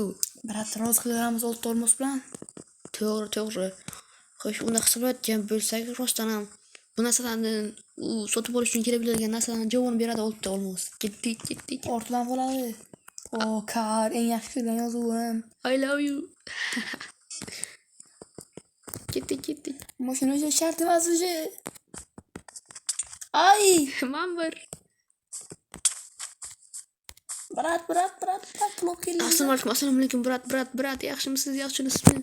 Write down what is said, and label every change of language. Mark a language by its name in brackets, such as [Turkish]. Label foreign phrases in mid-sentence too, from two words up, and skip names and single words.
[Uzbek] Brat, rozi qilamiz olti olmos bilan. To'g'ri. Xo'sh, unda hisoblayotgan bo'lsak, rostdan ham bu narsalarni u sotib olish uchun kerak bo'ladigan narsalarni javobini beradi, olti olmos. Ketdik. Ortidan bo'ladi. Kar, eng yaxshi ko'rgan yozuvim. [English] I love you. [Uzbek] Ketdik. Mashina o'zi shart emas o'zi. Ay! Man bir. Brat, pulib keldi. Assalomu alaykum, brat. Yaxshimisiz? Yaxshimisizmi?